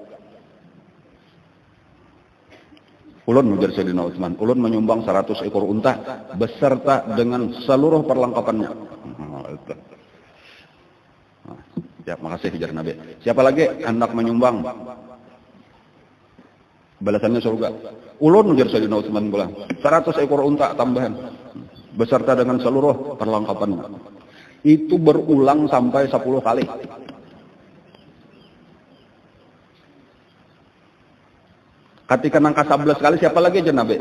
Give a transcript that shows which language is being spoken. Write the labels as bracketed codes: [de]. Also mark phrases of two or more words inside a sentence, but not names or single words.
[bjn] Ulun ujar Sayyidina Utsman, ulun menyumbang 100 ekor unta beserta dengan seluruh perlengkapannya. Ya, makasih ujar Nabi. Siapa lagi hendak menyumbang balasannya surga? Ulun ujar Sayyidina Utsman pula, 100 ekor unta tambahan beserta dengan seluruh perlengkapannya. Itu berulang sampai 10 kali. Ketika nangka 11 kali siapa lagi aja Nabi?